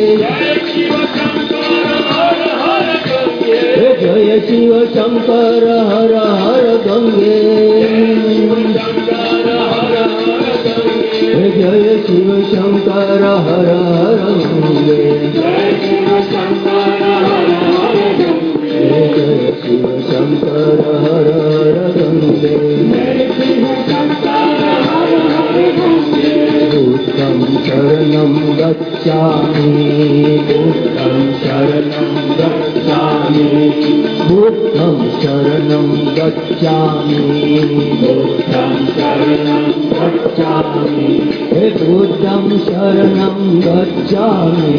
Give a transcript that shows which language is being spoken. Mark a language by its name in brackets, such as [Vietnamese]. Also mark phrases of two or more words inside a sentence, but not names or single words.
[Hindi] जय शिव शंकर हर हर गंगे, जय शिव शंकर हर हर गंगे, जय शिव शंकर हर हर गंगे, जय शिव शंकर हर हर गंगे, जय शिव शंकर हर हर गंगे। [Pali] बुद्धं शरणं गच्छामि, बुद्धं शरणं गच्छामि, बुद्धं शरणं गच्छामि, बुद्धं शरणं गच्छामि, हे बुद्धं शरणं गच्छामि,